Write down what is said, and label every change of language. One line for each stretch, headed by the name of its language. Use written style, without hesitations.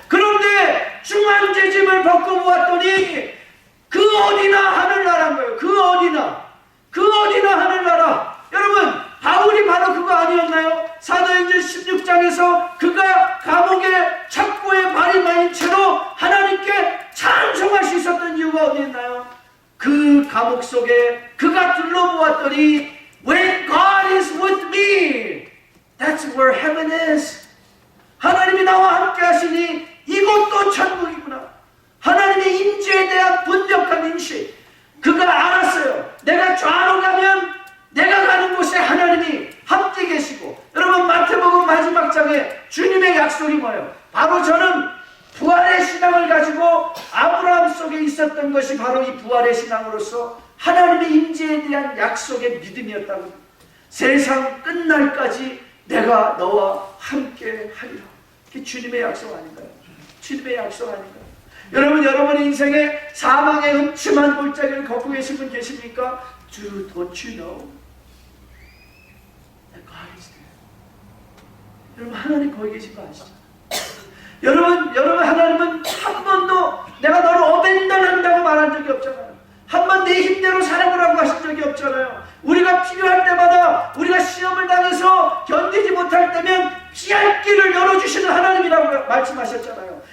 Korean: 그런데 중한 죄짐을 벗고 보았더니 그 어디나 하늘나라인 거예요. 그 어디나 하늘나라. 여러분 바울이 바로 그거 아니었나요? 사도행전 16장에서 그가 감옥에 착고에 발이 마인 채로 하나님께 찬송할 수 있었던 이유가 어디 있나요? 그 감옥 속에 그가 둘러보았더니
English: When God is with me, that's where heaven is.
Korean: 하나님이 나와 함께 하시니 이곳도 천국이구나. 하나님의 임재에 대한 분명한 인식. 그가 알았어요. 내가 좌로 가면 내가 가는 곳에 하나님이 함께 계시고. 여러분 마태복음 마지막 장에 주님의 약속이 뭐예요? 바로 저는 부활의 신앙을 가지고 아브라함 속에 있었던 것이 바로 이 부활의 신앙으로서 하나님의 임재에 대한 약속의 믿음이었다고. 세상 끝날까지 내가 너와 함께 하리라. 그게 주님의 약속 아닌가요? 주님의 약속 아닌가요? 여러분 여러분의 인생에 사망의 음침한 골짜기를 걷고 계신 분 계십니까?
English: Don't you know that God is there?
Korean: 여러분 하나님 거기 계신 거 아시죠? 여러분 하나님은 한 번도 내가 너를 어벤던한다고 말한 적이 없잖아요. 한 번 내 힘대로 살아보라고 하신 적이 없잖아요. 우리가 필요할 때마다 우리가 시험을 당해서 견디지 못할 때면 피할 길을 열어주시는 하나님이라고 말씀하셨잖아요.